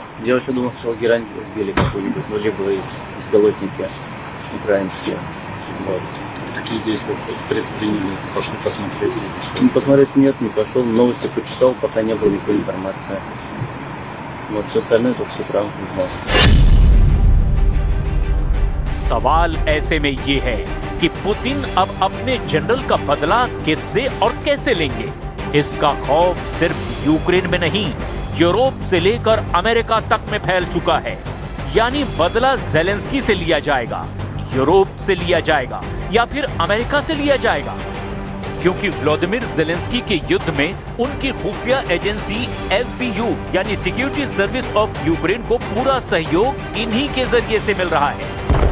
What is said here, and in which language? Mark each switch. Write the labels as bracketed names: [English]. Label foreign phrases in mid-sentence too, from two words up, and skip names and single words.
[Russian] Я вообще думал, что герань сбили какую-нибудь, ну, либо безголотники украинские. Вот. Какие действия предприняли? Пошли посмотреть? Ну, посмотреть нет, не пошел, новости почитал, пока не было никакой информации. Вот, все остальное только с утра узнал. [Hindi] सवाल ऐसे में ये है कि पुतिन अब अपने जनरल का बदला किससे और कैसे लेंगे। इसका खौफ सिर्फ यूक्रेन में नहीं, यूरोप से लेकर अमेरिका तक में फैल चुका है। यानी बदला ज़ेलेंस्की से लिया जाएगा, यूरोप से लिया जाएगा या फिर अमेरिका से लिया जाएगा, क्योंकि व्लादिमीर ज़ेलेंस्की के युद्ध में उनकी खुफिया एजेंसी SBU यानी सिक्योरिटी सर्विस ऑफ यूक्रेन को पूरा सहयोग इन्हीं के जरिए से मिल रहा है।